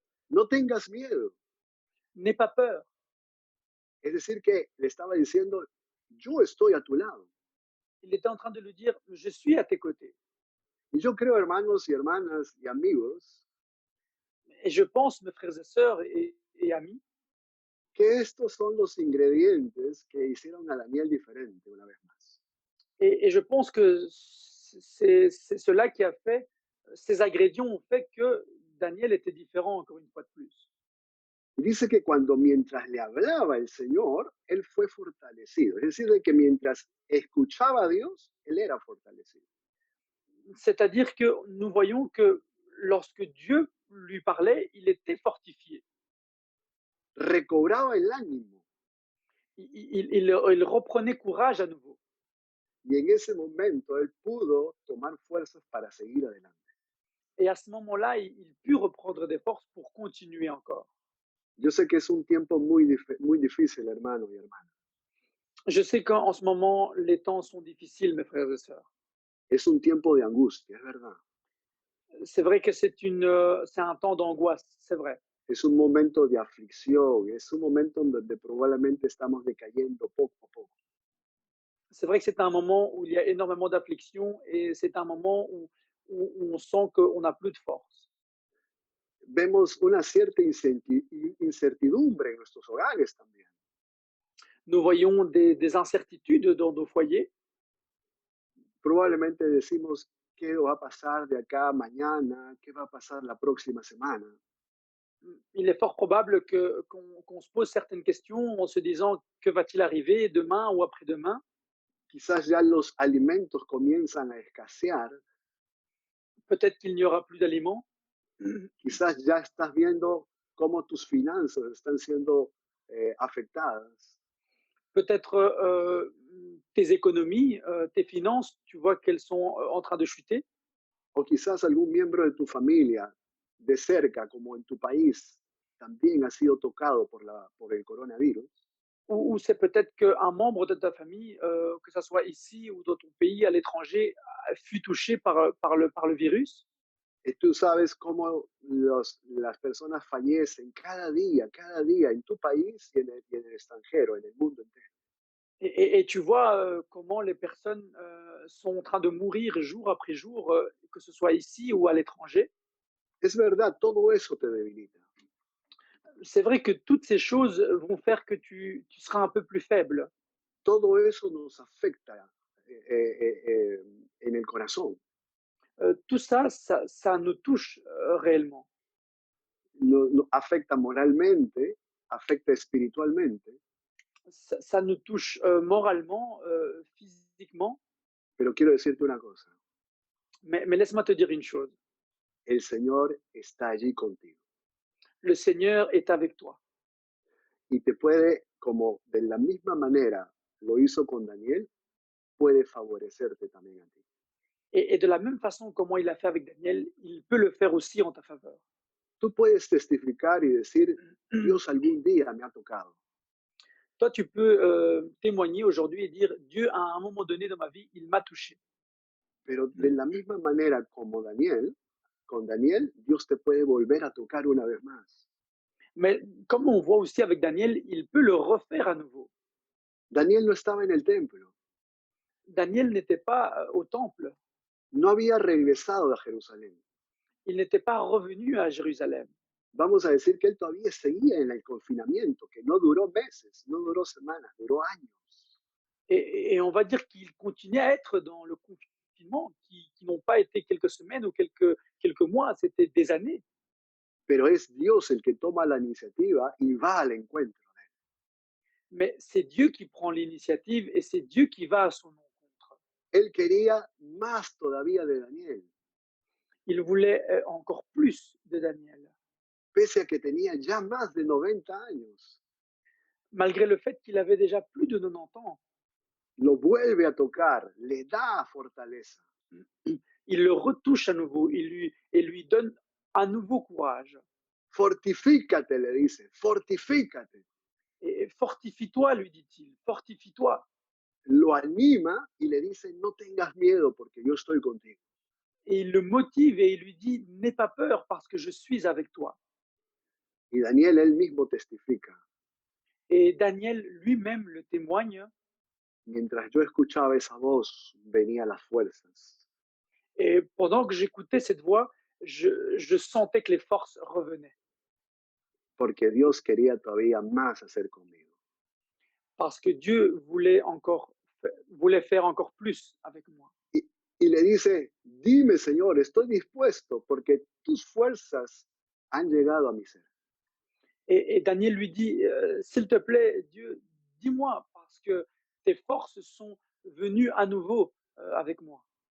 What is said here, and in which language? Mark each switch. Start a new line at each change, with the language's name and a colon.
Spanish: No tengas miedo.
French: N'aie pas peur.
Spanish: Es decir, que le estaba diciendo, yo estoy a tu lado.
French: Il était en train de lui dire, je suis à tes côtés.
Spanish: Y yo creo, hermanos y hermanas y amigos,
French: Et je pense, mes frères et sœurs et amis,
Spanish: que estos son los ingredientes que hicieron a Daniel diferente una vez más.
French: et je pense que c'est cela qui a fait, ces ingrédients ont fait que Daniel était différent encore une fois de plus.
Spanish: Y dice que cuando mientras le hablaba el Señor, él fue fortalecido. Es decir, de que mientras escuchaba a Dios, él era fortalecido.
French: C'est-à-dire que nous voyons que lorsque Dieu lui parlait, il était fortifié.
Spanish: Recobraba el ánimo.
French: Il reprenait courage à nouveau.
Spanish: Y en ese momento él pudo tomar fuerzas para seguir adelante.
French: Et à ce moment-là, il put reprendre des forces pour continuer encore.
Spanish: Yo sé que es un tiempo muy difícil, hermano y hermana.
French: Je sais qu'en ce moment, les temps sont difficiles, mes frères et sœurs.
Spanish: Es un tiempo de angustia, es verdad.
French: C'est vrai que c'est un temps d'angoisse, c'est vrai.
Spanish: Es un momento de aflicción, es un momento en donde probablemente estamos decayendo poco a poco.
French: C'est vrai que c'est un moment où il y a énormément d'affliction et c'est un moment où on sent qu'on n'a plus de force.
Spanish: Vemos una cierta incertidumbre en nuestros hogares también.
French: Nous voyons des incertitudes dans nos foyers.
Spanish: Probablemente decimos qué va a pasar de acá a mañana, qué va a pasar la próxima semana.
French: Il est fort probable qu'on se pose certaines questions en se disant que va-t-il arriver demain ou après-demain.
Spanish: Quizás ya los alimentos comienzan a escasear,
French: Peut-être qu'il n'y aura plus d'aliments.
Spanish: quizás ya estás viendo cómo tus finanzas están siendo afectadas.
French: Peut-être tes économies, tes finances, tu vois qu'elles sont en train de chuter.
Spanish: O quizás algún miembro de tu familia de cerca, como en tu país, también ha sido tocado por el coronavirus.
French: Ou c'est peut-être qu'un membre de ta famille, que ça soit ici ou dans ton pays, à l'étranger, fut touché par le virus.
Spanish: Y tú sabes cómo las personas fallecen cada día en tu país y en el extranjero, en el mundo entero.
French: Et tu vois comment les personnes sont en train de mourir jour après jour, que ce soit ici ou à l'étranger.
Spanish: Es verdad, todo eso te debilita.
French: C'est vrai que toutes ces choses vont faire que tu seras un peu plus faible.
Spanish: Todo eso nos afecta en el corazón.
French: Tout ça, ça nous touche réellement.
Spanish: Nos afecta moralmente, afecta espiritualmente,
French: Ça nous touche moralement, physiquement.
Spanish: pero quiero decirte una cosa,
French: Mais laisse-moi te dire une chose.
Spanish: el Señor está allí contigo
French: Le Seigneur est avec toi.
Spanish: y te puede, como de la misma manera lo hizo con Daniel, puede favorecerte también a ti.
French: Et de la même façon comment il a fait avec Daniel, il peut le faire aussi en ta faveur.
Spanish: Tú puedes testificar y decir, Dios algún día me ha tocado,
French: Toi, tu peux témoigner aujourd'hui et dire, Dieu, à un moment donné dans ma vie, il m'a touché.
Spanish: pero de la misma manera como Daniel, con Daniel, Dios te puede volver a tocar una vez más.
French: Mais comme on voit aussi avec Daniel, il peut le refaire à nouveau.
Spanish: Daniel no estaba en el templo,
French: Daniel n'était pas au temple.
Spanish: no había regresado a Jerusalén.
French: Il n'était pas revenu à Jérusalem.
Spanish: Vamos a decir que él todavía seguía en el confinamiento, que no duró meses, no duró semanas, duró años.
French: Et on va dire qu'il continuait à être dans le confinement, qui n'ont pas été quelques semaines ou quelques mois, c'était des années.
Spanish: Pero es Dios el que toma la iniciativa y va al encuentro.
French: Mais c'est Dieu qui prend l'initiative et c'est Dieu qui va à son encontre.
Spanish: Él quería más todavía de Daniel,
French: Il voulait encore plus de Daniel,
Spanish: pese a que tenía ya más de 90 años.
French: malgré le fait qu'il avait déjà plus de 90 ans.
Spanish: Lo vuelve a tocar, le da fortaleza.
French: il le retouche à nouveau, lui donne à nouveau courage.
Spanish: Fortifícate, le dice, fortifícate.
French: Et fortifie-toi, lui dit-il, fortifie-toi.
Spanish: Lo anima y le dice, no tengas miedo porque yo estoy contigo.
French: Et il le motive et il lui dit, n'aie pas peur parce que je suis avec toi.
Spanish: Y Daniel él mismo testifica.
French: Et Daniel lui-même le témoigne.
Spanish: Mientras yo escuchaba esa voz, venían las fuerzas.
French: Et pendant que j'écoutais cette voix, je sentais que les forces revenaient.
Spanish: Porque Dios quería todavía más hacer conmigo.
French: Parce que Dieu voulait faire encore plus avec moi.
Spanish: Y le dice, dime Señor, estoy dispuesto porque tus fuerzas han llegado a mi ser.
French: Et Daniel lui dit, s'il te plaît, Dieu, dis-moi, parce que tes forces sont venues à nouveau avec moi.